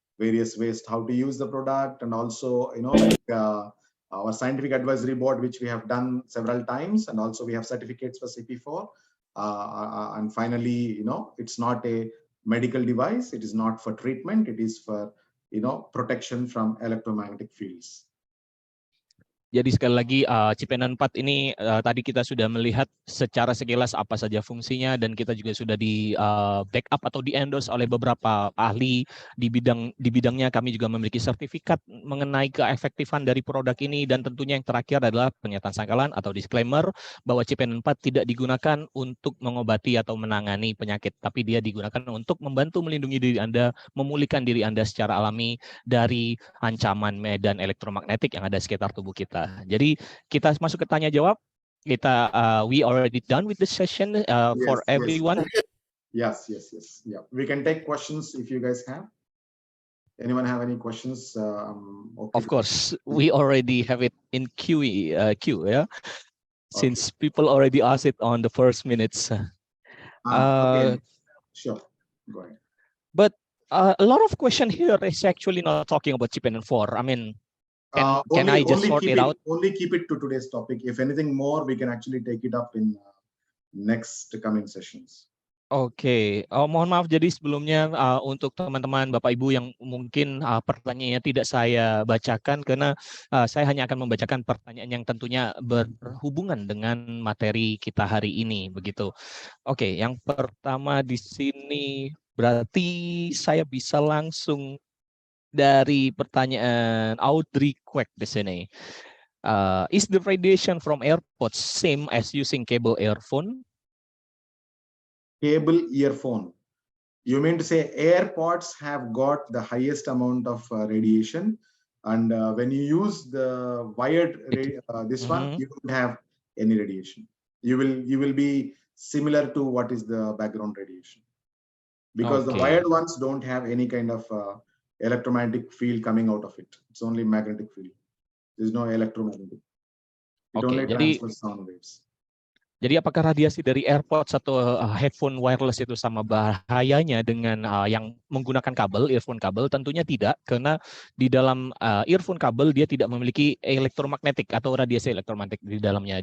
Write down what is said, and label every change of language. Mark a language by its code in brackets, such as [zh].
[en] Various ways how to use the product, and also our scientific advisory board, which we have done several times, and also we have certificates for CP4. And finally, it's not a medical device. It is not for treatment. It is for protection from electromagnetic fields. [id] Jadi sekali lagi Cipenan 4 ini tadi kita sudah melihat secara sekilas apa saja fungsinya, dan kita juga sudah di backup atau di endorse oleh beberapa ahli di bidangnya. Kami juga memiliki sertifikat mengenai keefektifan dari produk ini, dan tentunya yang terakhir adalah pernyataan sangkalan atau disclaimer bahwa Cipenan 4 tidak digunakan untuk mengobati atau menangani penyakit, tapi dia digunakan untuk membantu melindungi diri Anda, memulihkan diri Anda secara alami dari ancaman medan elektromagnetik yang ada sekitar tubuh kita. Jadi kita masuk ke tanya jawab. [en] Kita we already done with the session for everyone. Yes. Yeah, we can take questions if you guys have. Anyone have any questions? Okay. Of course, we already have it in queue. Yeah, since people already asked it on the first minutes. Okay, sure. Go ahead. But a lot of question here is actually not talking about Cipenan 4. I mean, can I just sort it out? Only keep it to today's topic. If anything more, we can actually take it up in next coming sessions. [id] Oke, mohon maaf jadi sebelumnya untuk teman-teman Bapak Ibu yang mungkin pertanyaannya tidak saya bacakan, karena saya hanya akan membacakan pertanyaan yang tentunya berhubungan dengan materi kita hari ini begitu. Oke, yang pertama di sini berarti saya bisa langsung dari pertanyaan Audrey Quack di sini. [en] Is the radiation from AirPods same as using cable earphone? Cable earphone. You mean to say AirPods have got the highest amount of radiation, and when you use the wired one, you don't have any radiation. You will be similar to what is the background radiation, because the wired ones don't have any kind of electromagnetic field coming out of it. It's only magnetic field. There's no electromagnetic. It only transfers sound waves. [id] Jadi apakah radiasi dari AirPods atau headphone wireless itu sama bahayanya dengan yang menggunakan kabel, earphone kabel? Tentunya tidak, karena di dalam earphone kabel dia tidak memiliki electromagnetic atau radiasi elektromagnetik di dalamnya.